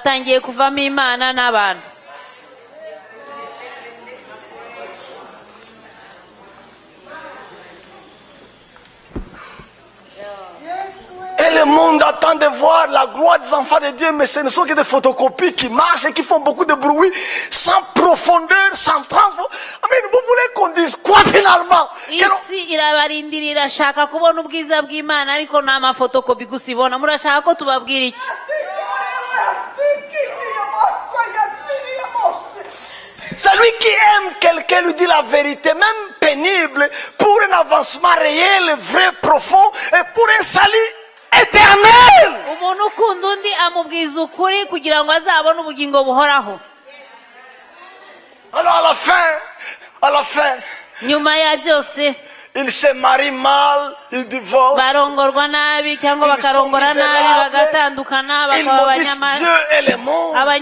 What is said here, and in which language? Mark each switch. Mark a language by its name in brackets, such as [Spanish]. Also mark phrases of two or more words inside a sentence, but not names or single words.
[French] Et le monde attend de voir la gloire des enfants de Dieu, mais ce ne sont que des photocopies qui marchent et qui font beaucoup de bruit, sans profondeur, sans transfo. Mais vous voulez qu'on dise quoi finalement? Ici, [Kinyarwanda] irabarindirira shaka kubona ubwiza bw'Imana ariko nama photocopy gusibona murashaka ko tubabwira iki? [French] Celui qui aime quelqu'un lui dit la vérité, même pénible, pour un avancement réel, vrai, profond, et pour un salut éternel. Alors à la fin, il se marie mal, il divorce, il maudissent Dieu et le monde.